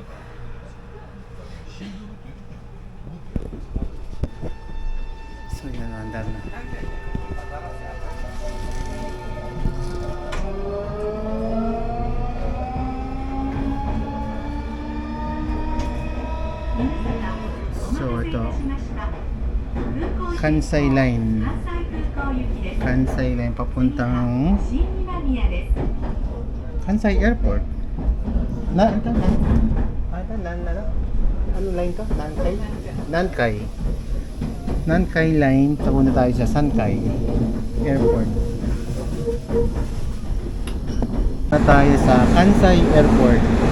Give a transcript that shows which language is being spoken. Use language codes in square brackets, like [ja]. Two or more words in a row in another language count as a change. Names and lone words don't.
[tl] So yan, andar na. So ito, Kansai line. Kansai line papuntang Kansai Airport. Ano line to? Nankai? Nankai. Nankai line. Papunta tayo sa Sankai Airport. Na tayo sa Kansai Airport.